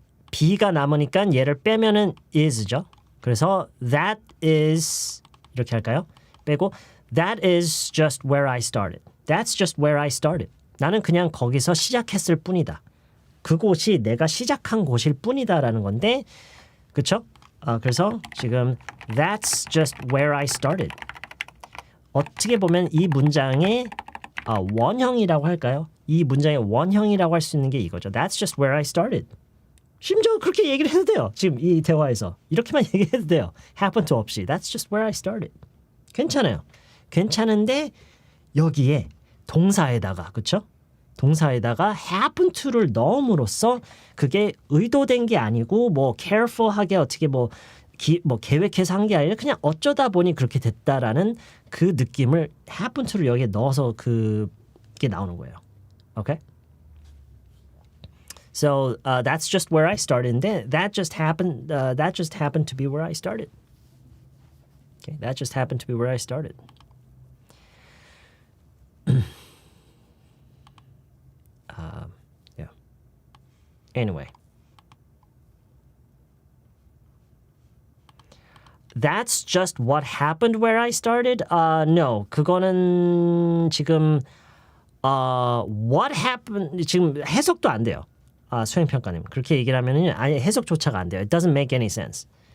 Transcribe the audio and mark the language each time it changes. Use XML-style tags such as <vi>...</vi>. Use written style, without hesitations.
<ko>B가 남으니까 얘를 빼면은 is죠. 그래서</ko> <en>that is</en> <ko>이렇게 할까요? 빼고</ko> <en>that is just where I started. That's just where I started.</en> <ko>나는 그냥 거기서 시작했을 뿐이다. 그곳이 내가 시작한 곳일 뿐이다라는 건데 그렇죠? 그래서 지금</ko> <en>that's just where I started.</en> <ko>어떻게 보면 이 문장의 원형이라고 할까요? 이 문장의 원형이라고 할 수 있는 게 이거죠.</ko> <en>That's just where I started.</en> <ko>심지어 그렇게 얘기를 해도 돼요. 지금 이 대화에서. 이렇게만 얘기해도 돼요.</ko> <en>happen to 없이. That's just where I started.</en> <ko>괜찮아요. 괜찮은데 여기에 동사에다가 그렇죠? 동사에다가 happen to를 넣음으로써 그게 의도된 게 아니고 뭐 careful하게 어떻게 뭐 계획해서 한 게 아니라 그냥 어쩌다 보니 그렇게 됐다라는 그 느낌을 happen to를 여기에 넣어서 그게 나오는 거예요.</ko> <en>Okay? So that's just where I started. And that just happened to be where I started. Okay, that just happened to be where I started. Yeah. Anyway. That's just what happened where I started? No.</en> <ko>그거는 지금 what happened 지금 해석도 안 돼요. 수행평가님. 그렇게 얘기를 하면은 아예 해석조차가 안 돼요.</ko> <en>It doesn't make any sense.</en>